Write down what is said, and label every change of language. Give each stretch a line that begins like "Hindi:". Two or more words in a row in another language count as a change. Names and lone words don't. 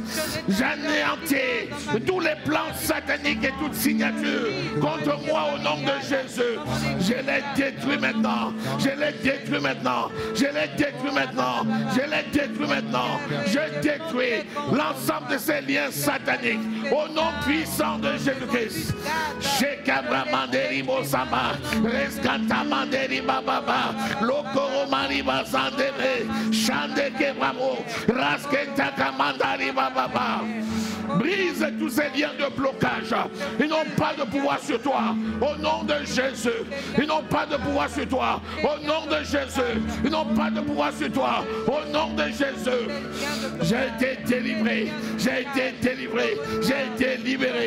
French: J'anéantis tous les plans sataniques et toute signature contre moi au nom de Jésus. Je les détruis maintenant, je les détruis maintenant, je les détruis maintenant, je les détruis maintenant. Je détruis l'ensemble de ces liens sataniques au nom puissant de Jésus-Christ. Shekabramanderi Bosama, Reskantamanderi Bababa, Lokoromari Basandebe, Shande Kebramo, Raskentakamandari Bababa. Brise tous ces liens de blocage. Ils n'ont pas de pouvoir sur toi. Au nom de Jésus. Ils n'ont pas de pouvoir sur toi. Au nom de Jésus. Ils n'ont pas de pouvoir sur toi. Au nom de Jésus. J'ai été délivré. J'ai été délivré. J'ai été libéré.